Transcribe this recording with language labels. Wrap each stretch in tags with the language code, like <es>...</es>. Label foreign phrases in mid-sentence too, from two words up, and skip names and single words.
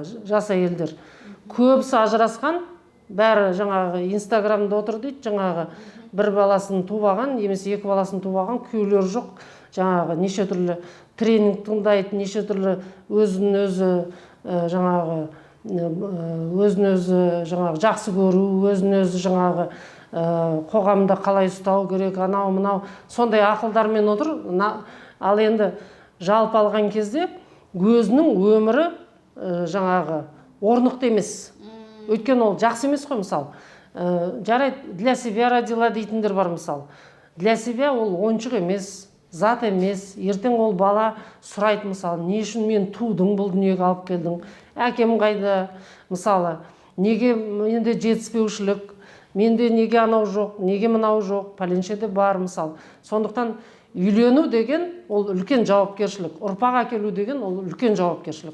<kk>жас әйелдер, көбісі ажырасқан, бәрі жаңағы инстаграмда отыр дейді, жаңағы бір баласын тубаған, немесе 2 баласын тубаған, күйеулері жоқ, жаңағы неше түрлі тренинг тыңдайды, неше түрлі өзін-өзі жаңағы жаңағы жақсы көру, өзін-өзі жаңағы қоғамда қалай ұстау керек, анау мынау сондай ақылдармен отыр. Ал енді жалпы алған кезде өзінің өмірі жаңағы орнықты емес. Өйткені ол жақсы емес қой, мысалы. Жарайды,</kk> <ru>для себя родила</ru> <kk>дейтіндер бар, мысалы.</kk> <ru>Для себя</ru> <kk>ол ойыншық емес, зат емес. Ертең ол бала сұрайды, мысалы, не үшін мен тудың, бұл дүниеге алып келдің? Әкем қайда? Мысалы, неге менде жетіспеушілік? Менде неге анау жоқ, неге мынау жоқ, пәленшеде бар, мысалы. Сондықтан үйлену деген ол үлкен жауапкершілік, ұрпақ әкелу деген ол үлкен жауапкершілік.</kk>